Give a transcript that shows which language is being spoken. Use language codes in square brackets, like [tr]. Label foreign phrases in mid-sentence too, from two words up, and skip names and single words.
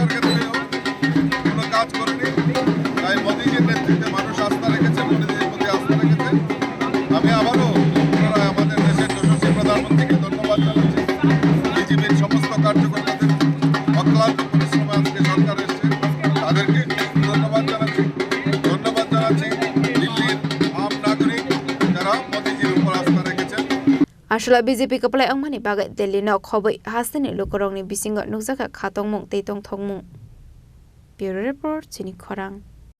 [bn] ক্ষেত্রে হোক কোনো কাজ করেনি তাই মোদীজির নেতৃত্বে মানুষ আস্থা রেখেছে মোদীজির প্রতি আস্থা রেখেছে আমি আবারও পুনরায় আমাদের দেশের যশস্বী প্রধানমন্ত্রীকে ধন্যবাদ জানাচ্ছি বিজেপির সমস্ত কার্যকর্তাদের অক্লান্ত পরিশ্রমে আজকে সরকার এসেছে তাদেরকে ধন্যবাদ জানাচ্ছি দিল্লির আম নাগরিক যারা মোদীজির উপর আস্থা রেখেছেন [trp] Ashala BJP Kwpwlai Wngmani bagai Delhi no khoboi hasini Khorang ni bisingo nukjaka khatongmung teitong thongmung. [en] Bureau Report [trp] Chini Khorang.